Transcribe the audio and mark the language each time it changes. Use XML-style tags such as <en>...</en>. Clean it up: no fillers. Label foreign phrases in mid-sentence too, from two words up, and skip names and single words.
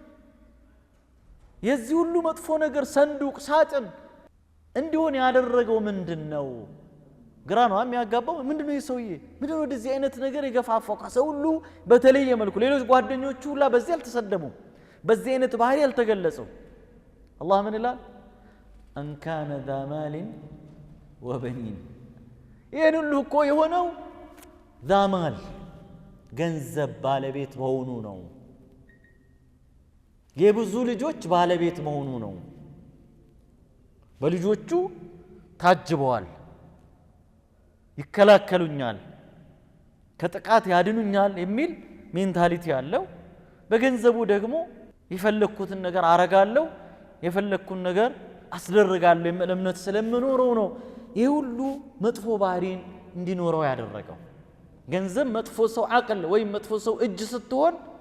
<am>የዚህ ሁሉ መጥፎ ነገር ሰንዱቅ ሳጥን እንዲሆን ያደረገው ምንድነው ግራ ነው የሚያጋባው ምንድነው ይሄ ሰውዬ ምንድነው ወደዚህ አይነት ነገር የገፋፋው ከሰው ሁሉ በተለየ መልኩ ሌሎች ጓደኞቹ ሁላ በዚህ አልተሰደሙም በዚህ አይነት ባህሪ ያልተገለጸው አላህ ምን ይላል</am> <ar>أن كان ذا مال وبنين</ar> <am>ይሄን ሁሉ እኮ የሆነው</am> <ar>ذا مال</ar> <am>ገንዘብ ባለቤት መሆኑ ነው የብዙ ልጆች ባለቤት መሆኑ ነው በልጆቹ ታጅበዋል ይከላከሉኛል ከጥቃት ያድኑኛል የሚል ሜንታሊቲ ያለው በገንዘቡ ደግሞ የፈለኩትን ነገር አረጋለሁ የፈለኩን ነገር አስደርጋለሁ የሚል እምነት ስለምኖረው ነው ይሁሉ መጥፎ ባህሪን እንዲኖረው ያደረገው ገንዘብ መጥፎ ሰው አቅል ወይም መጥፎ ሰው እጅ ስትሆን</am>